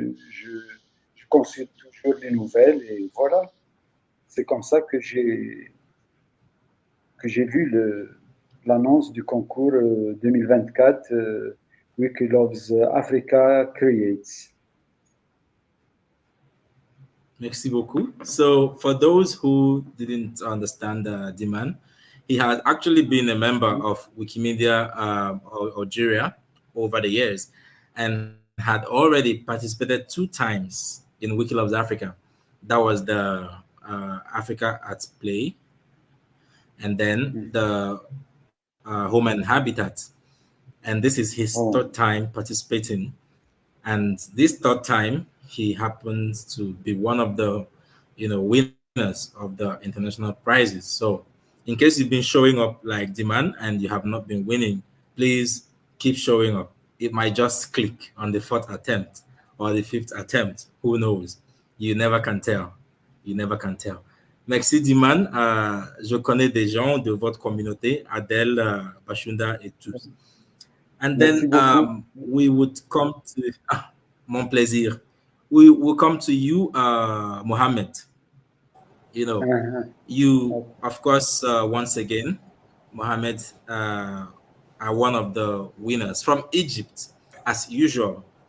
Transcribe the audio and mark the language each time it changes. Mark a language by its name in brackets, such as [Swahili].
[French] Je consulte toujours les nouvelles et voilà. C'est comme ça que j'ai lu l'annonce du concours 2024 Wiki Loves Africa Creates. Merci beaucoup. [English] So, for those who didn't understand Diman, he has actually been a member of Wikimedia Algeria over the years, and had already participated 2 times in Wiki Loves Africa. That was the Africa at Play, and then the Home and Habitat. And this is his 3rd time participating. And this 3rd time, he happens to be one of the, winners of the international prizes. So, in case you've been showing up like demand and you have not been winning, please keep showing up. It might just click on the fourth attempt or the fifth attempt. Who knows? You never can tell. You never can tell. Merci Diman. [French] Je connais des gens de votre communauté, Adèle, Bashunda et tous. [English] And [French] Merci [English] then [French] beaucoup. [English] we would come to [French] mon plaisir. [English] We will come to you, Mohammed. Uh-huh. You, of course, once again, Mohammed, are one of the winners from Egypt, as usual.